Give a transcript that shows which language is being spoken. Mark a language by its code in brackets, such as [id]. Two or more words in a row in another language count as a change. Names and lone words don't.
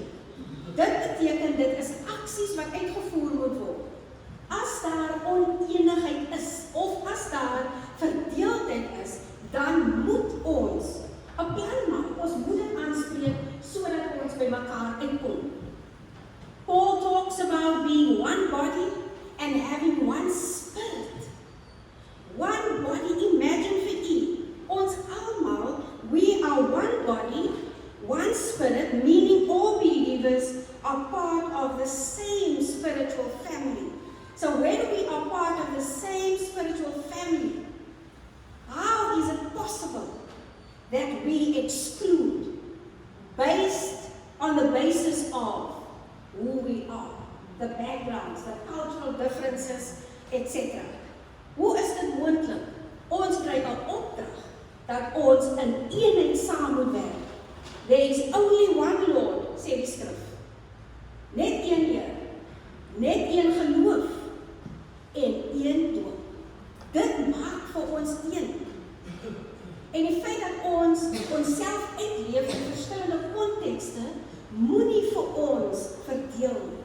[af] Dit beteken dit is aksies wat uitgevoer moet word. As daar oneenigheid is of as daar verdeeldheid is, dan moet ons 'n plan maak. Ons moet dit aanspreek sodat ons by mekaar uitkom. [en] Paul talks about being one body and having one spirit. One body, imagine [af] vir u, ons almal, [en] we are one body, one spirit, meaning all believers are part of the same spiritual family. So when we are part of the same spiritual family, how is it possible that we exclude based on the basis of who we are, the backgrounds, the cultural differences, etc. [af] Hoe is dit moontlik? Ons kry 'n opdrag dat ons in eenheid saam moet werk. [en] There is only one Lord, [af] sê die skrif. Net een Here, net een geloof en een doop. Dit maak vir ons een. En die feit dat ons onsself uitleef in verskillende kontekste, moenie vir ons verdeel nie.